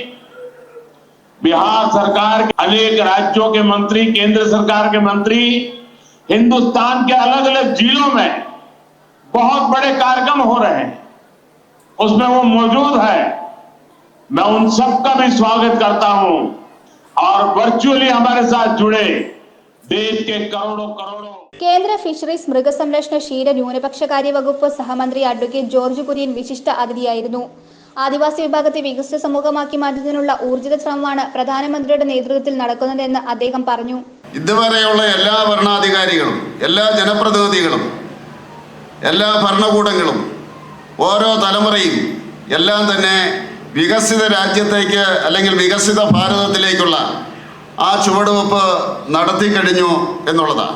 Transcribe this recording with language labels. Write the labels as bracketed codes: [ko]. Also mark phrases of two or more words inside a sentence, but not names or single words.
[hi] बिहार सरकार के अनेक राज्यों के मंत्री, केंद्र सरकार के मंत्री हिंदुस्तान के अलग अलग जिलों में बहुत बड़े कार्यक्रम हो रहे हैं, उसमें वो मौजूद है. मैं उन सबका भी स्वागत करता हूं और वर्चुअली हमारे साथ जुड़े देश के करोड़ों [ml] കേന്ദ്ര ഫിഷറീസ് മൃഗസംരക്ഷണ ക്ഷീര ന്യൂനപക്ഷകാര്യ വകുപ്പ് സഹമന്ത്രി അഡ്വക്കേറ്റ് ജോർജ് കുര്യൻ വിശിഷ്ട അതിഥിയായിരുന്നു. ആദിവാസി വിഭാഗത്തെ വികസിത സമൂഹമാക്കി മാറ്റുന്നതിനുള്ള ഊർജിത ശ്രമമാണ് പ്രധാനമന്ത്രിയുടെ നേതൃത്വത്തിൽ നടക്കുന്നതെന്ന് അദ്ദേഹം പറഞ്ഞു. ഇതുവരെയുള്ള എല്ലാ ഭരണാധികാരികളും, എല്ലാ ജനപ്രതിനിധികളും, എല്ലാ ഭരണകൂടങ്ങളും, ഓരോ തലമുറയും എല്ലാം തന്നെ വികസിത രാജ്യത്തേക്ക് അല്ലെങ്കിൽ വികസിത ഭാരതത്തിലേക്കുള്ള ആ ചുവടുവെപ്പ് നടത്തിക്കഴിഞ്ഞു എന്നുള്ളതാണ്.